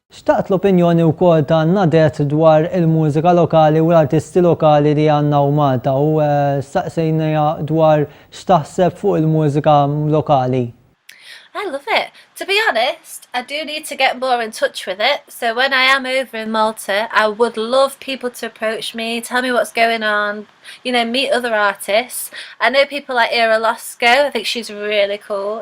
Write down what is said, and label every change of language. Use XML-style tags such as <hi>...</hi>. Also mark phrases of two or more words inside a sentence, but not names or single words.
<mt>Xtaqt l-opinjoni wkoll ta' Nadette dwar il-mużika lokali u l-artisti lokali li għandna u Malta u staqsejna dwar x'taħseb fuq il-mużika lokali.</mt> <en>I love it. To be honest, I do need to get more in touch with it. So when I am over in Malta, I would love people to approach me, tell me what's going on, you know, meet other artists. I know people like Ira Losco. I think she's really cool.</en>